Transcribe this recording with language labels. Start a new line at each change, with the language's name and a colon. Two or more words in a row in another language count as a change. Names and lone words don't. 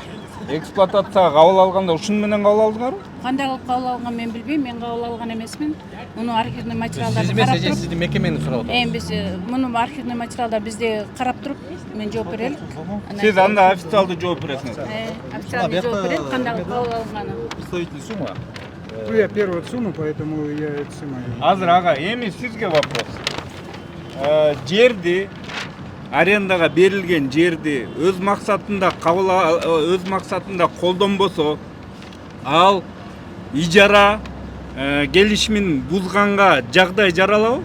Kyrgyz: Эксплуатацияга кабыл алганда ушуну менен кабыл алдыңарбы? Кандай кылып кабыл алган мен билбейм, мен кабыл алган эмесмин. Муну архивный материалдарды Сиз карап эмес, туруп, сиздин мекемени сурап атам. биз муну архивный материалдар бизде карап туруп, мен жооп берелик. Сиз анда официалдуу жооп бересиңиз. Официалдуу жооп берелик, кандай кылып кабыл алганы.
Russian: Представитель Сума. Я первую сумму, поэтому я это снимаю.
Kyrgyz: Азыр ага, эми сизге вопрос. Жерди арендага берилген жерди өз максатында колдонбосо, ал ижара келишимин бузганга жагдай жаралабы?